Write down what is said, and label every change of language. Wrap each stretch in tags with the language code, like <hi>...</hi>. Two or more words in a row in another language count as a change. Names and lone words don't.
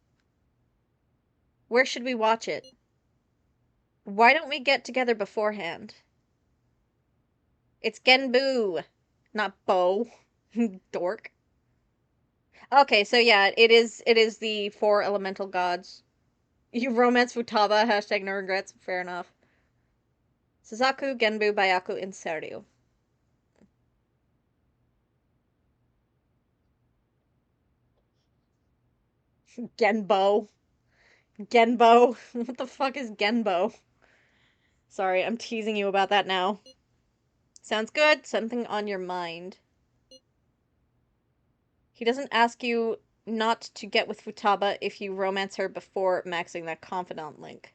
<en>Where should we watch it? Why don't we get together beforehand? It's Genbu, not Bo. Dork. Okay, so yeah, it is the four elemental gods. You romance Futaba, hashtag no regrets, fair enough. Suzaku, Genbu, Byaku, and Seryu. Genbo. Genbo. What the fuck is Genbo? Sorry, I'm teasing you about that now. Sounds good. Something on your mind. He doesn't ask you not to get with Futaba if you romance her before maxing that confidant link.</en>